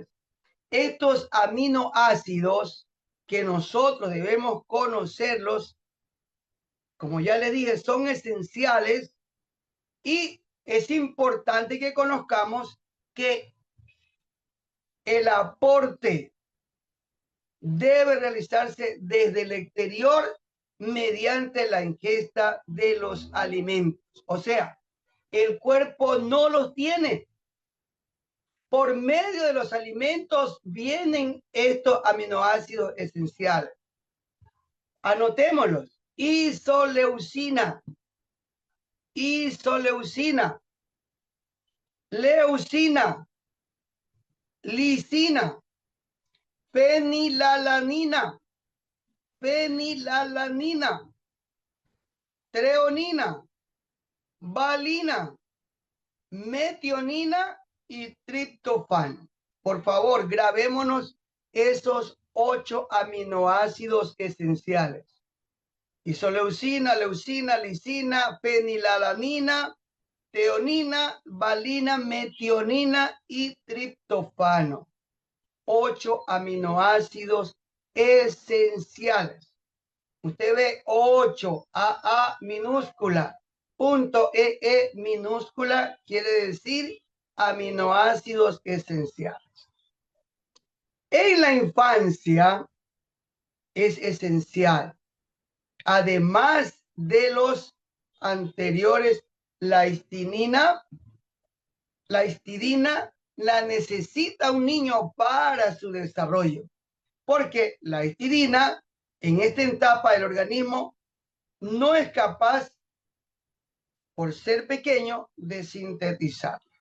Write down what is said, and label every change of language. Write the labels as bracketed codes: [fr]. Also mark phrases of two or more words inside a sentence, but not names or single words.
[es] Estos aminoácidos que nosotros debemos conocerlos, como ya les dije, son esenciales y es importante que conozcamos que el aporte debe realizarse desde el exterior mediante la ingesta de los alimentos. O sea, el cuerpo no los tiene. Por medio de los alimentos vienen estos aminoácidos esenciales. Anotémoslos. Isoleucina, leucina, lisina, fenilalanina, treonina, valina, metionina y triptofano. Por favor, grabémonos esos 8 aminoácidos esenciales. Isoleucina, leucina, lisina, fenilalanina, treonina, valina, metionina y triptofano. 8 aminoácidos esenciales. Usted ve 8, AA minúscula, punto EE minúscula, quiere decir aminoácidos esenciales. En la infancia es esencial, además de los anteriores, la histidina la necesita un niño para su desarrollo, porque la histidina en esta etapa del organismo no es capaz, por ser pequeño, de sintetizar.